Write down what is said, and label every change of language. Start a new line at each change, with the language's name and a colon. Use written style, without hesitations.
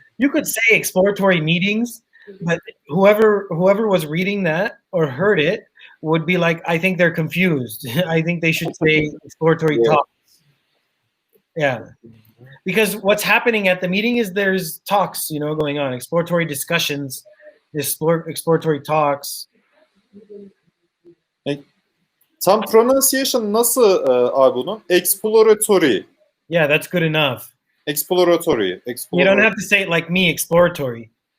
English: You could say exploratory meetings, but whoever was reading that or heard it would be like, I think they're confused. I think they should say exploratory talks. Yeah. Because what's happening at the meeting is there's talks, going on, exploratory discussions, exploratory talks.
Turkish: Tam pronunciation nasıl abi bunun?
English: Exploratory. Yeah, that's good enough. Exploratory. You don't have to say it like me, exploratory.